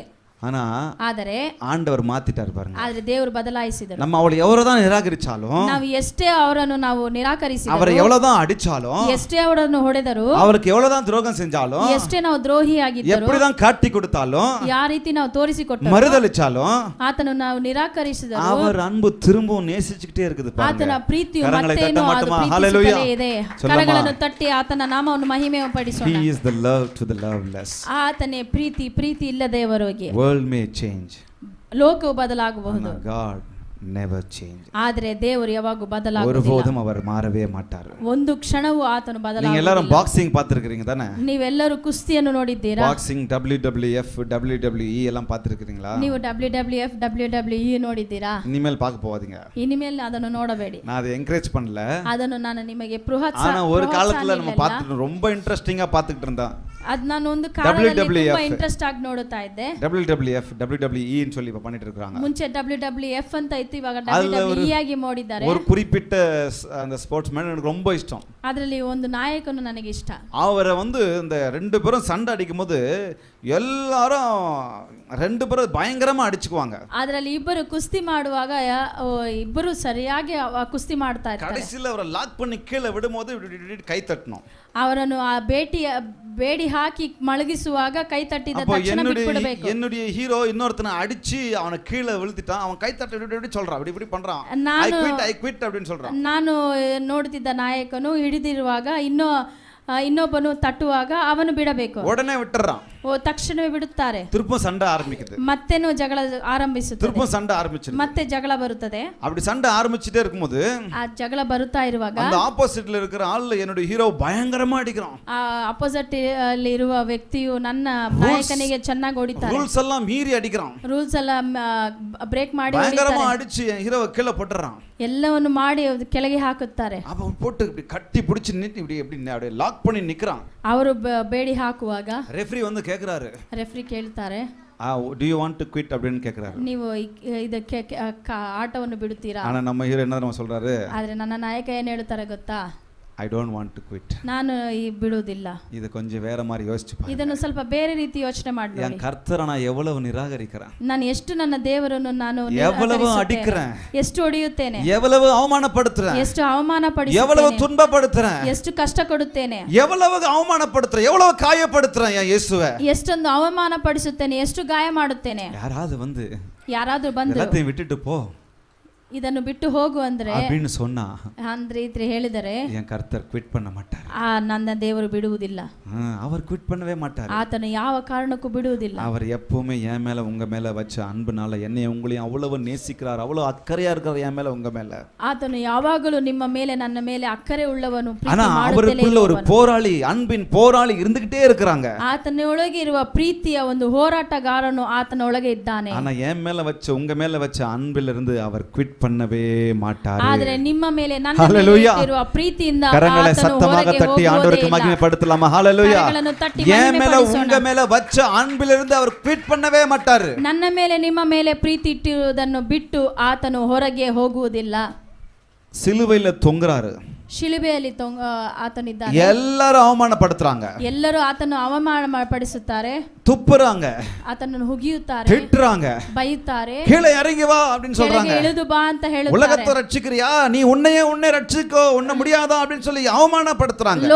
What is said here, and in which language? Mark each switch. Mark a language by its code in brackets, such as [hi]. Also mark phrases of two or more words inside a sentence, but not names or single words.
[ta] ஆனா [kn] ಆದರೆ [ta] ஆண்டவர் மாத்திட்டார் பாருங்க. [kn] ಆದರೆ ದೇವರು ಬದಲಾಯಿಸಿದರು. [ta] நம்ம அவளை எவ்வளவுதான் நிராகரிச்சாலும், [kn] ನಾವು ಎಷ್ಟೇ ಅವರನ್ನು ನಾವು ನಿರಾಕರಿಸಿದರೂ, [ta] அவரை எவ்வளவுதான் அடிச்சாலும், [kn] ಎಷ್ಟೇ ಅವರನ್ನು ಹೊಡೆದರು, [ta] அவருக்கு எவ்வளவுதான் துரோகம் செஞ்சாலும், [kn] ಎಷ್ಟೇ ನಾವು ದ್ರೋಹಿಯಾಗಿದ್ದರೂ, [ta] எப்படிதான் காட்டி கொடுத்தாலும், [kn] ಯಾವ ರೀತಿ ನಾವು ತೋರಿಸಿಕೊಟ್ಟರೂ, [ta] மறுதலிச்சாலும், [kn] ಆತನು ನಾವು ನಿರಾಕರಿಸಿದರೂ [ta] அவர் அன்பு திரும்பவும் நேசிச்சுக்கிட்டே இருக்குது பாருங்க. [kn] ಆತನ ಪ್ರೀತಿಯು ಮತ್ತೇನೋ ಅದು ಪ್ರೀತಿಸುತ್ತಲೇ ಇದೆ. ಕರಗಳನ್ನು ತಟ್ಟಿ ಆತನ ನಾಮವನ್ನು ಮಹಿಮೆ ಪಡಿಸೋಣ. [en] He is the love to the loveless. [kn] ಆತನೇ ಪ್ರೀತಿ ಇಲ್ಲದವರಿಗೆ. [en] World may change, [kn] ಲೋಕವು ಬದಲಾಗಬಹುದು, [en] God never change. [kn] ಆದರೆ ದೇವರು ಯಾವಾಗೂ ಬದಲಾಗುವುದಿಲ್ಲ. [ta] ஒருபோதும் அவர் மாறவே மாட்டார். [kn] ಒಂದು ಕ್ಷಣವೂ ಆತನು ಬದಲಾಗುವುದಿಲ್ಲ. [ta] நீங்க எல்லாரும் பாக்ஸிங் பார்த்திருக்கீங்க தானே? [kn] ನೀವೆಲ್ಲರೂ ಕುಸ್ತಿಯನ್ನು ನೋಡಿದ್ದೀರಾ? [ta] பாக்ஸிங் WWF WWE எல்லாம் பார்த்திருக்கீங்களா? [kn] ನೀವು WWF WWE ನೋಡಿದ್ದೀರಾ? [ta] இனிமேல் பார்க்க போவாதீங்க. [kn] ಇನಿಮೇಲೆ ಅದನ್ನು ನೋಡಬೇಡಿ. [ta] நான் அதை என்கரேஜ் பண்ணல. [kn] ಅದನ್ನು ನಾನು ನಿಮಗೆ ಪ್ರೋತ್ಸಾಹ. [ta] ஆனா ஒரு காலத்துல நம்ம பார்த்துட்டு ரொம்ப இன்ட்ரஸ்டிங்கா பார்த்துக்கிட்டு இருந்தோம். [kn] ಅದು ನಾನು ಒಂದು ಕಾಲದಲ್ಲಿ ತುಂಬಾ ಇಂಟ್ರೆಸ್ಟ್ ಆಗಿ ನೋಡುತ್ತಾ ಇದ್ದೆ. [ta] WWF WWE ன்னு சொல்லி இப்ப பண்ணிட்டு இருக்காங்க. [kn] ಮುಂಚೆ WWF ಅಂತ ಇತ್ತು, ಇವಾಗ WWE ಆಗಿ ಮಾಡಿದ್ದಾರೆ. [ta] ஒரு குறிப்பிட்ட அந்த ஸ்போர்ட்ஸ் மேன் எனக்கு ரொம்ப இஷ்டம். [kn] ಅದರಲ್ಲಿ ಒಂದು ನಾಯಕನು ನನಗೆ ಇಷ್ಟ. [ta] அவரை வந்து இந்த ரெண்டு பேரும் சண்டை அடிக்கும்போது எல்லாரும் ரெண்டு பேரும் பயங்கரமா அடிச்சுக்குவாங்க. [kn] ಅದರಲ್ಲಿ ಇಬ್ಬರು ಕುಸ್ತಿ ಮಾಡುವಾಗ ಇಬ್ಬರು ಸರಿಯಾಗಿ ಕುಸ್ತಿ ಮಾಡ್ತಾ ಇರ್ತಾರೆ. [ta] கடைசில அவரை லாக் பண்ணி கீழே விடும்போது கை தட்டணும். [kn] ಅವರನ್ನು ಆ ಬೇಡಿ ಹಾಕಿ ಮಲಗಿಸುವಾಗ ಕೈ ತಟ್ಟಿದ ತಕ್ಷಣ ಬಿಟ್ಬಿಡಬೇಕು. [ta] என்னுடைய ஹீரோ இன்னொருத்தனை அடிச்சு அவனை கீழே விழுத்திட்டான், அவன் கை தட்ட இப்படி சொல்றான், இப்படி பண்றான், [en] I quit [ta] அப்படின்னு சொல்றான். [kn] ನಾನು ನೋಡುತ್ತಿದ್ದ ನಾಯಕನು ಹಿಡಿದಿರುವಾಗ ಇನ್ನೊಬ್ಬನು ತಟ್ಟುವಾಗ ಅವನು ಬಿಡಬೇಕು. [ta] உடனே விட்டுறான். [kn] ತಕ್ಷಣವೇ ಬಿಡುತ್ತಾರೆ. [ta] திரும்ப சண்டை ஆரம்பிக்குது. [kn] ಮತ್ತೇನೋ ಜಗಳ ಆರಂಭಿಸುತ್ತದೆ. [ta] திரும்ப சண்டை ஆரம்பிச்சிருது. [kn] ಮತ್ತೆ ಜಗಳ ಬರುತ್ತದೆ. [ta] அப்படி சண்டை ஆரம்பிச்சிட்டே இருக்கும்போது [kn] ಆ ಜಗಳ ಬರುತ್ತಾ ಇರುವಾಗ [ta] அந்த ஆப்போசிட்ல இருக்கிற ஆளு என்னோட ஹீரோ பயங்கரமா அடிக்கிறான். [kn] ಆ ಆಪೋಸಿಟ್ ಅಲ್ಲಿ ಇರುವ ವ್ಯಕ್ತಿಯು ನನ್ನ ನಾಯಕನಿಗೆ ಚೆನ್ನಾಗಿ ಹೊಡಿತಾರೆ. [ta] ರೂಲ್ಸ್ எல்லாம் மீறி அடிக்கிறான். [kn] ರೂಲ್ಸ್ ಎಲ್ಲ ಬ್ರೇಕ್ ಮಾಡಿ [ta] பயங்கரமா அடிச்சு ஹீரோவை கீழே போட்டுறான். [kn] ಎಲ್ಲವನ್ನು ಮಾಡಿ ಕೆಳಗೆ ಹಾಕುತ್ತಾರೆ. [ta] அவன் போட்டு இப்படி கட்டி பிடிச்சு நின்னு இப்படி அப்படியே லாக் பண்ணி நிக்கறான். [kn] ಅವರು ಬೇಡಿ ಹಾಕುವಾಗ [ta] ரெஃபரி வந்து கேக்குறாரு. [kn] ರೆಫ್ರಿ ಕೇಳ್ತಾರೆ, [en] do you want to quit [ta] அப்படின்னு கேக்குறாரு. [kn] ನೀವು ಇದಕ್ಕೆ ಆಟವನ್ನು ಬಿಡುತ್ತೀರಾ? [ta] ஆனா நம்ம ஹீரோ என்ன சொல்றாரு? [kn] ಆದ್ರೆ ನನ್ನ ನಾಯಕ ಏನು ಹೇಳ್ತಾರೆ ಗೊತ್ತಾ? [en] I don't want to quit. [kn] ನಾನು ಈ ಬಿಡುವುದಿಲ್ಲ. [ta] இது கொஞ்சம் வேற மாதிரி யோசிச்சு பாருங்க. [kn] ಇದನ್ನು ಸ್ವಲ್ಪ ಬೇರೆ ರೀತಿ ಯೋಚನೆ ಮಾಡಿ. [ta] என் கர்த்தரை நான் எவ்வளவு நிராகரிக்கிறேன், [kn] ನಾನು ಎಷ್ಟು ನನ್ನ ದೇವರನ್ನು ನಾನು [ta] எவ்வளவு அடிக்கிறேன், [kn] ಎಷ್ಟು ಹೊಡೆಯುತ್ತೇನೆ, [ta] எவ்வளவு அவமானப்படுத்துறேன், [kn] ಎಷ್ಟು ಅವಮಾನಪಡಿಸುತ್ತೇನೆ, [ta] எவ்வளவு துன்பப்படுத்துறேன், [kn] ಎಷ್ಟು ಕಷ್ಟ ಕೊಡುತ್ತೇನೆ, [ta] எவ்வளவு அவமானப்படுத்துறேன், எவ்வளவு காயப்படுத்துறேன் என் இயேசுவை, [kn] ಎಷ್ಟೊಂದು ಅವಮಾನಪಡಿಸುತ್ತೇನೆ, ಎಷ್ಟು ಗಾಯ ಮಾಡುತ್ತೇನೆ. [ta] யாராவது வந்து [kn] ಯಾರಾದ್ರೂ ಬಂದು [ta] எல்லாத்தையும் விட்டுட்டு போ [kn] ಇದನ್ನು ಬಿಟ್ಟು ಹೋಗು ಅಂದ್ರೆ [ta] அப்படின்னு சொன்னா [kn] ಅಂದ್ರೆ ಇದ್ರೆ ಹೇಳಿದರೆ [ta] என் கர்த்தர் குவிட் பண்ண மாட்டார். [kn] ನನ್ನ ದೇವರು ಬಿಡುವುದಿಲ್ಲ. [ta] அவர் குவிட் பண்ணவே மாட்டார். [kn] ಆತನು ಯಾವ ಕಾರಣಕ್ಕೂ ಬಿಡುವುದಿಲ್ಲ. [ta] அவர் எப்பவுமே என் மேல உங்க மேல வச்ச அன்புனால என்னைய உங்களையும் அவ்வளவு நேசிக்கிறார், அவ்வளவு அக்கறையா இருக்கிறார் என் மேல உங்க மேல. [kn] ಆತನು ಯಾವಾಗಲೂ ನಿಮ್ಮ ಮೇಲೆ ನನ್ನ ಮೇಲೆ ಅಕ್ಕರೆ ಉಳ್ಳವನು, [ta] ஆனா அவருக்குள்ள ஒரு போராளி, அன்பின் போராளி இருந்துகிட்டே இருக்கிறாங்க. [kn] ಆತನೊಳಗೆ ಇರುವ ಪ್ರೀತಿಯ ಒಂದು ಹೋರಾಟಗಾರನು ಆತನೊಳಗೆ ಇದ್ದಾನೆ. [ta] ஆனா என் மேல வச்ச உங்க மேல வச்ச அன்பில் இருந்து அவர் குவிட் பண்ணவே மாட்டார். [kn] ಆದರೆ ನಿಮ್ಮ ಮೇಲೆ ನನ್ನ ಮೇಲೆ ಇರುವ ಪ್ರೀತಿಯಿಂದ [ta] கரங்களை சத்தமாக தட்டி ஆண்டவருக்கு மகிமைப்படுத்தலாமா? ஹalleluya. என் மேல உங்க மேல வச்ச அன்பில் இருந்து அவர் குவிட் பண்ணவே மாட்டார். [kn] ನನ್ನ ಮೇಲೆ ನಿಮ್ಮ ಮೇಲೆ ಪ್ರೀತಿ ಇಟ್ಟಿರುವುದನ್ನು ಬಿಟ್ಟು ಆತನು ಹೊರಗೆ ಹೋಗುವುದಿಲ್ಲ. [ta] சிலுவையில தொங்குறாரு, [kn] ಶಿಲುಬೆಯಲ್ಲಿ ಆತನಿದ್ದಾನೆ. [ta] எல்லாரும் அவமானப்படுத்துறாங்க, [kn] ಎಲ್ಲರೂ ಆತನು ಅವಮಾನ ಪಡಿಸುತ್ತಾರೆ, [ta] துப்புறாங்க, [kn] ಆತನನ್ನು ಹುಗಿಯುತ್ತಾರೆ, [ta] திட்டுறாங்க, [kn] ಬೈಯುತ್ತಾರೆ, [ta] கீழே இறங்கி வா அப்படின்னு சொல்றாங்க, [kn] ಇಳಿದು ಬಾ ಅಂತ ಹೇಳುತ್ತಾರೆ. [ta] உலகத்தை ரட்சிக்கிறியா, நீ உன்னை ரட்சிக்கோ, உன்ன முடியாதா அப்படின்னு சொல்லி ಅವಮಾನப்படுத்துறாங்க.